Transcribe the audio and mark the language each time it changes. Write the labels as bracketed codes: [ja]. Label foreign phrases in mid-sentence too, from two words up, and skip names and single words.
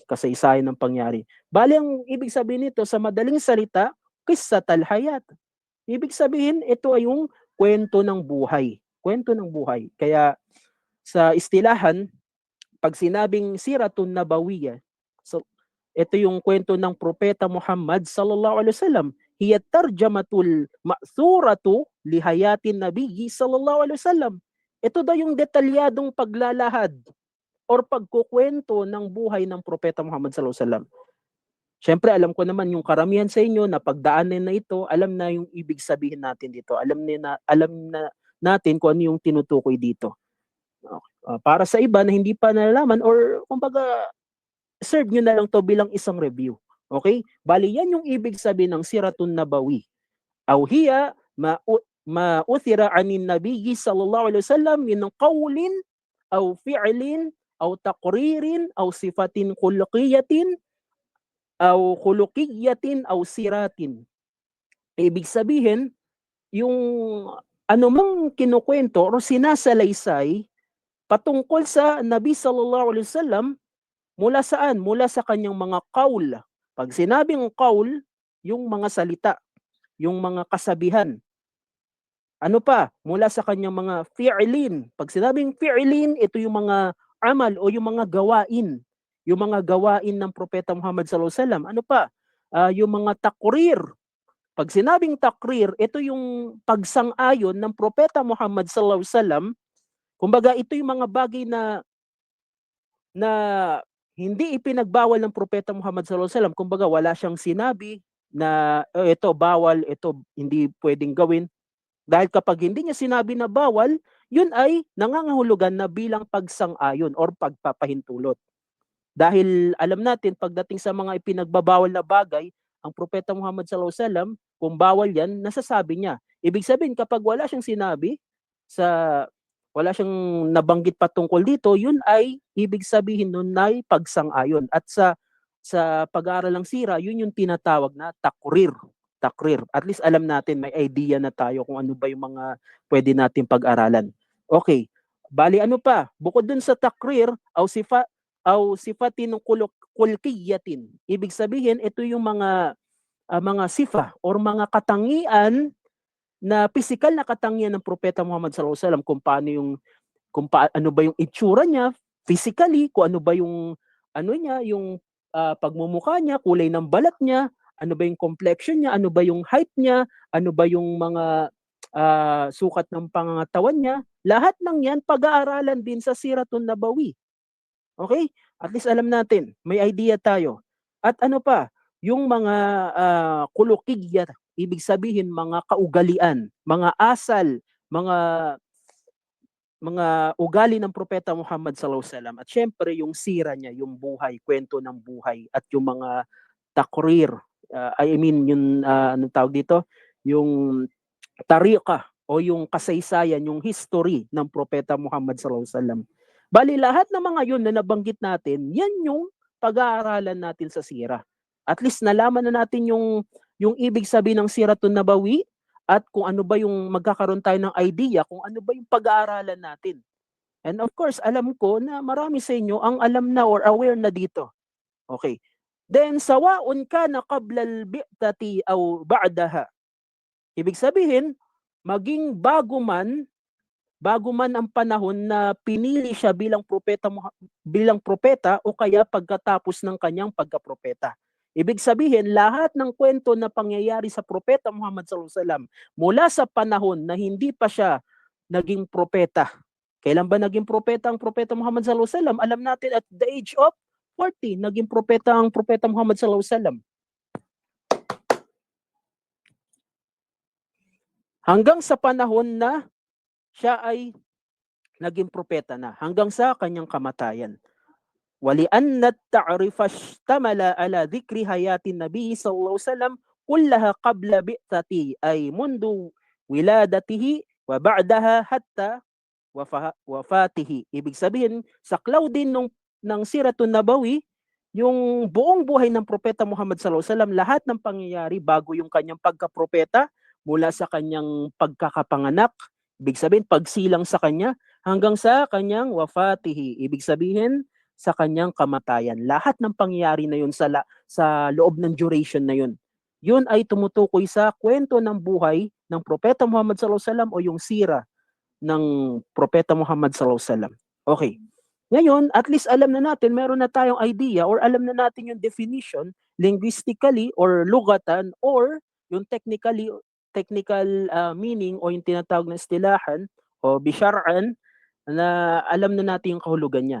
[tl] Kasaysayan ng pangyari. Bali, ang ibig sabihin nito sa madaling salita, [ar] قصة الحياة. [tl] Ibig sabihin, ito ay yung kwento ng buhay. Kwento ng buhay. Kaya sa istilahan, pag sinabing [ar] سيرة نبوية, [tl] so ito yung kwento ng Propeta Muhammad [ar] صلى الله عليه وسلم. هي ترجمة المأثورة لحياة النبي صلى الله عليه وسلم. [tl] Ito daw yung detalyadong paglalahad or pagkukwento ng buhay ng Propeta Muhammad [ar] صلى الله عليه وسلم. [tl] Siyempre, alam ko naman yung karamihan sa inyo na pagdaanan na ito, alam na yung ibig sabihin natin dito. Alam na natin kung ano yung tinutukoy dito. Para sa iba na hindi pa nalalaman or kumbaga serve nyo na lang to bilang isang review. Okay? Bali, yan yung ibig sabihin ng [ar] سيرة نبوي. أو هي ما أثر عن النبي صلى الله عليه وسلم من قول أو فعل أو تقرير أو صفة خلقية أو خلقية أو سيرة. [tl] Ibig sabihin, yung anumang kinukwento o sinasalaysay patungkol sa Nabi [ar] صلى الله عليه وسلم [tl] mula saan? Mula sa kanyang mga qaul. 'Pag sinabing qaul, yung mga salita, yung mga kasabihan. Ano pa? Mula sa kanyang mga fi'lin. 'Pag sinabing fi'lin, ito yung mga amal o yung mga gawain. Yung mga gawain ng Propeta Muhammad [ar] صلى الله عليه وسلم. [tl] Ano pa? Yung mga takrir. 'Pag sinabing takrir, ito yung pagsang-ayon ng Propeta Muhammad [ar] صلى الله عليه وسلم. [tl] Kumbaga ito yung mga bagay na hindi ipinagbawal ng Propeta Muhammad [ar] صلى الله عليه وسلم. [tl] Kumbaga wala siyang sinabi na ito bawal, ito hindi pwedeng gawin. Dahil kapag hindi niya sinabi na bawal, yun ay nangangahulugan na bilang pagsang-ayon or pagpapahintulot. Dahil alam natin pagdating sa mga ipinagbabawal na bagay, ang Propeta Muhammad [ar] صلى الله عليه وسلم, [tl] kung bawal yan, nasasabi niya. Ibig sabihin kapag wala siyang sinabi sa wala siyang nabanggit patungkol dito, yun ay ibig sabihin nun ay pagsang-ayon. At sa pag-aaral ng sira, yun yung tinatawag na takrir. Takrir. [en] At least [tl] alam natin, may idea na tayo kung ano ba yung mga pwede natin pag-aralan. Okay. Bali ano pa? Bukod dun sa takrir, [ar] أو صفة [tl] ng kulkiyatin. Ibig sabihin, ito yung mga sifa or mga katangian na pisikal na katangian ng Propeta Muhammad [ar] صلى الله عليه وسلم, [tl] ano ba yung itsura niya physically, kung ano ba yung ano niya, yung pagmumukha niya, kulay ng balat niya, ano ba yung complexion niya, ano ba yung height niya, ano ba yung mga sukat ng pangangatawan niya. Lahat ng yan pag-aaralan din sa [ar] سيرة نبوي. [tl] Okay? [en] At least [tl] alam natin, may idea tayo. At ano pa, yung mga kulukigya, ibig sabihin mga kaugalian, mga asal, mga ugali ng Propeta Muhammad [ar] صلى الله عليه وسلم. [tl] At syempre yung sira niya, yung buhay, kwento ng buhay at yung mga takrir, [en] I mean [tl] yung anong tawag dito, yung tariqa o yung kasaysayan, yung history ng Propeta Muhammad [ar] صلى الله عليه وسلم. [tl] Bali lahat ng mga yun na nabanggit natin, yan yung pag-aaralan natin sa sira. [en] At least [tl] nalaman na natin yung ibig sabihin ng [ar] سيرة نبوي [tl] at kung ano ba yung magkakaroon tayo ng idea kung ano ba yung pag-aaralan natin. [en] And of course, [tl] alam ko na marami sa inyo ang alam na or aware na dito. Okay. Then [ar] سواء كان قبل البعثة أو بعدها. [tl] Ibig sabihin, maging bago man ang panahon na pinili siya bilang propeta o kaya pagkatapos ng kanyang pagkapropeta. Ibig sabihin, lahat ng kwento na pangyayari sa Propeta Muhammad [ar] صلى الله عليه وسلم [tl] mula sa panahon na hindi pa siya naging propeta. Kailan ba naging propeta ang Propeta Muhammad [ar] صلى الله عليه وسلم? [tl] Alam natin [en] at the age of 40 [tl] naging propeta ang Propeta Muhammad [ar] صلى الله عليه وسلم. [tl] Hanggang sa panahon na siya ay naging propeta na, hanggang sa kanyang kamatayan. [ar] ولأن التعريف اشتمل على ذكر حياة النبي صلى الله عليه وسلم كلها قبل بعثته أي منذ ولادته وبعدها حتى wafatihi. [tl] Ibig sabihin, saklaw din ng [ar] سيرة نبوي, [tl] yung buong buhay ng Propeta Muhammad [ar] صلى الله عليه وسلم, [tl] lahat ng pangyayari bago yung kanyang pagkapropeta, mula sa kanyang pagkakapanganak, ibig sabihin pagsilang sa kanya, hanggang sa kanyang wafatihi. Ibig sabihin, sa kanyang kamatayan. Lahat ng pangyayari na yun sa loob ng duration na yun. Yun ay tumutukoy sa kwento ng buhay ng Propeta Muhammad [ar] صلى الله عليه وسلم [tl] o yung sira ng Propeta Muhammad [ar] صلى الله عليه وسلم. [tl] Okay. Ngayon, [en] at least [tl] alam na natin, meron na tayong idea or alam na natin yung definition linguistically or lugatan or yung technical meaning o yung tinatawag na istilahan o bisyar'an na alam na natin yung kahulugan niya.